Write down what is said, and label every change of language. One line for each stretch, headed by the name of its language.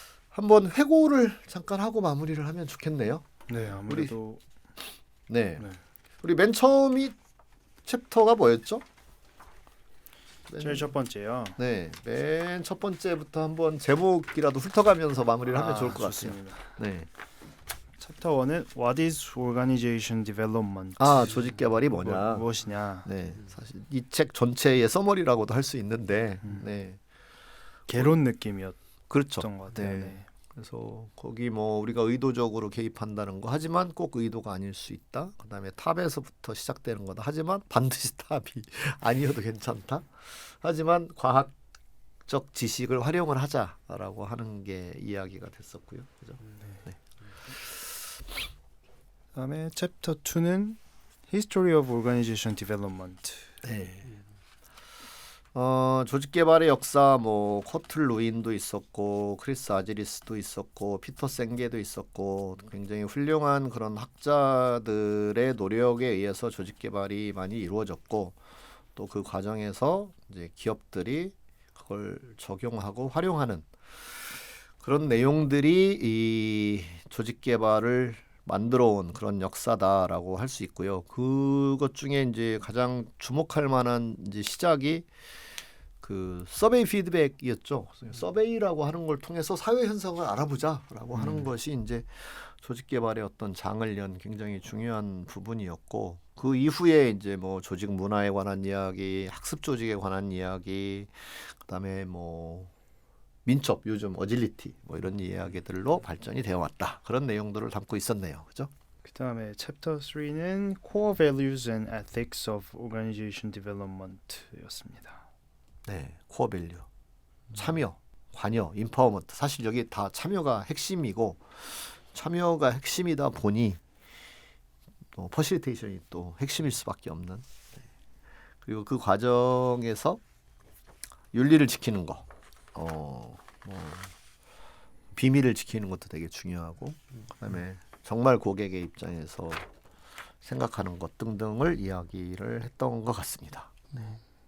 Korean: 한번 회고를 잠깐 하고 마무리를 하면 좋겠네요. 네, 아무래도 네. 네. 우리 맨 처음이 챕터가 뭐였죠? 제일 첫 번째요. 네, 맨 첫 번째부터 한번 제목이라도 훑어가면서 마무리를 하면 좋을 것 좋습니다. 같아요. 네. 챕터 1은
English: What is Organization Development?
Korean: 조직 개발이 뭐냐? 무엇이냐? 네, 사실 이 책 전체의 서머리라고도 할 수 있는데, 네, 개론 느낌이었던 그렇죠. 것 같아요. 네. 네. 그래서 거기 뭐 우리가 의도적으로 개입한다는 거 하지만 꼭 의도가 아닐 수 있다. 그다음에 탑에서부터 시작되는 거다. 하지만 반드시 탑이 아니어도 괜찮다. 하지만 과학적 지식을 활용을 하자라고 하는 게 이야기가 됐었고요. 그죠? 네. 그다음에 챕터 2는
English: History of Organization Development.
Korean: 네. 조직 개발의 역사 뭐 커틀 루인도 있었고 크리스 아지리스도 있었고 피터 생게도 있었고 굉장히 훌륭한 그런 학자들의 노력에 의해서 조직 개발이 많이 이루어졌고 또 그 과정에서 이제 기업들이 그걸 적용하고 활용하는 그런 내용들이 이 조직 개발을 만들어 온 그런 역사다라고 할 수 있고요. 그것 중에 이제 가장 주목할 만한 이제 시작이 그 서베이 피드백이었죠. 서베이라고 하는 걸 통해서 사회 현상을 알아보자라고 하는 것이 이제 조직 개발의 어떤 장을 연 굉장히 중요한 부분이었고 그 이후에 이제 뭐 조직 문화에 관한 이야기, 학습 조직에 관한 이야기, 그다음에 뭐 민첩 요즘 어질리티 뭐 이런 이야기들로 발전이 되어 왔다. 그런 내용들을 담고 있었네요. 그죠? 그다음에 챕터 3는
English: Core Values and Ethics of Organization Development였습니다.
Korean: 네, 코어 밸류. 참여, 관여, 인파워먼트. 사실 여기 다 참여가 핵심이고 참여가 핵심이다 보니 또 퍼실리테이션이 또 핵심일 수밖에 없는. 네. 그리고 그 과정에서 윤리를 지키는 거, 비밀을 지키는 것도 되게 중요하고, 그다음에 정말 고객의 입장에서 생각하는 것 등등을 이야기를 했던 것 같습니다. 네.